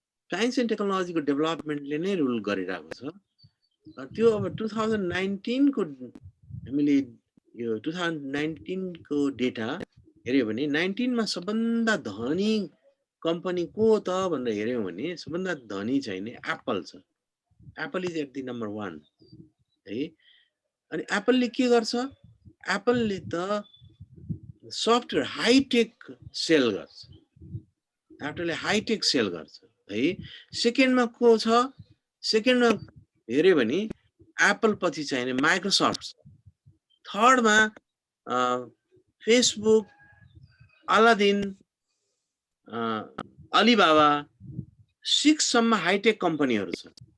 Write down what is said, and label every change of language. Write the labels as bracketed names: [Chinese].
[Nepali] Science and टेक्नोलोजीको डेभलपमेन्टले नै rule गरिरहेको छ। त्यो अब 2019 को हामीले यो 2019 को डेटा हेऱ्यो भने 19 मा सबभन्दा धनी कम्पनी को त भनेर हेऱ्यौँ भने सबभन्दा धनी चाहिँ नि एप्पल छ। [English] Apple is at the number 1 है। [Nepali] अनि एप्पलले के गर्छ? एप्पलले त सफ्टवेयर हाइटेक सेल गर्छ। एप्पलले हाइटेक सेल गर्छ है। सेकेन्डमा को छ? सेकेन्डमा हेऱ्यो भने एप्पल पछि चाहिँ माइक्रोसफ्ट छ। थर्डमा फेसबुक, अलादिन, अलिबाबा, 6 सम्म हाइटेक कम्पनीहरू छन्।